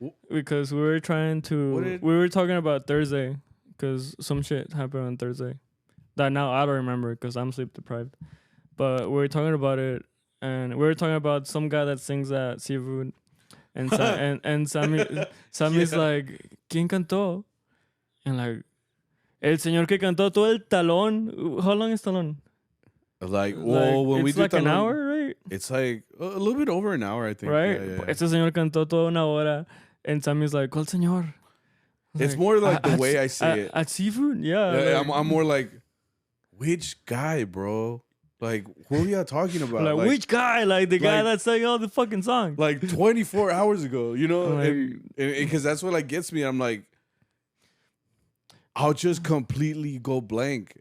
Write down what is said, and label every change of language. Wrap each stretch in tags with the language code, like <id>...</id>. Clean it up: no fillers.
<en>Because we were talking about Thursday because some shit happened on Thursday that now I don't remember because I'm sleep deprived. But we were talking about it, and we were talking about some guy that sings at Seafood, and Sammy's like,</en> <es>¿quién cantó?</es> <en>And like,</en> <es>el señor que cantó todo el talón.</es> <en>How long is talón? Like, well, when we do like</en> <es>talón,</es> <en>an hour, right? It's like a little bit over an hour, I think. Right? Yeah.</en> <es>Este señor cantó toda una hora,</es> <en>and Sammy's like,</en> <es>¿cuál señor?</es> <en>It's like, more like the way I say it. At Seafood? Yeah. I'm more like, which guy, bro? Like, who are y'all talking about? Like, which guy? Like, the guy that sang all the fucking songs. Like, 24 hours ago, you know? Because that's what, like, gets me. I'm like, I'll just completely go blank.</en>